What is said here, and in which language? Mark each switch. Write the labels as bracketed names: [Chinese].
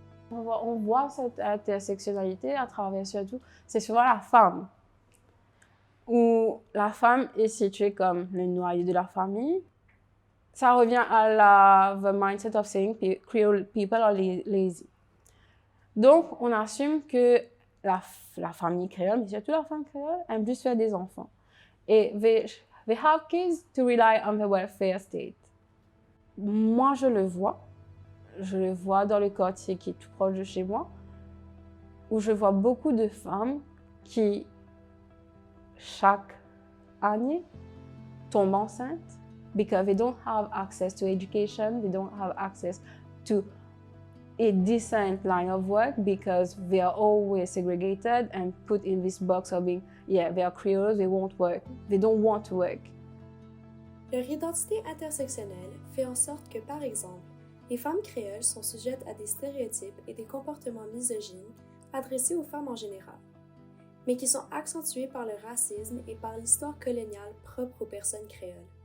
[French] On voit cette intersectionnalité à travers surtout, c'est souvent la femme, où la femme est située comme le noyau de la famille. Ça revient à [English] the mindset of saying Creole people are lazy. [French] Donc, on assume que la famille créole, mais surtout la femme créole, aime juste faire des enfants. [English] Et they have kids to rely on the welfare state. [French] Moi, je le vois dans le quartier qui est tout proche de chez moi, où je vois beaucoup de femmes qui, chaque année, tombent enceintes [English] because they don't have access to education, they don't have access to a decent line of work because they are always segregated and put in this box of being, yeah, they are Creoles, they won't work, they don't want to work. [French] Leur identité intersectionnelle fait en sorte que, par exemple, les femmes créoles sont sujettes à des stéréotypes et des comportements misogynes adressés aux femmes en général, mais qui sont accentués par le racisme et par l'histoire coloniale propre aux personnes créoles.